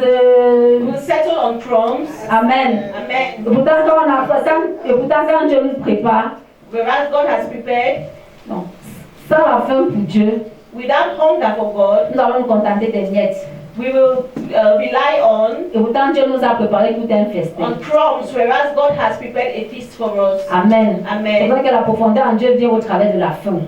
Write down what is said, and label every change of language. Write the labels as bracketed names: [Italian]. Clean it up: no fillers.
[English] We will settle on crumbs. Amen. Amen. [French] Et pourtant, quand Dieu nous prépare, [English] Whereas God has prepared, [French] non, sans la faim pour Dieu, [English] without hunger for God, [French] nous allons nous contenter des miettes. [English] we will rely [French] Et pourtant, Dieu nous a préparé tout un festin. [English] on crumbs, whereas God has prepared a feast for us. [French] Amen. C'est Amen. vrai que la profondeur en Dieu vient au travers de la faim.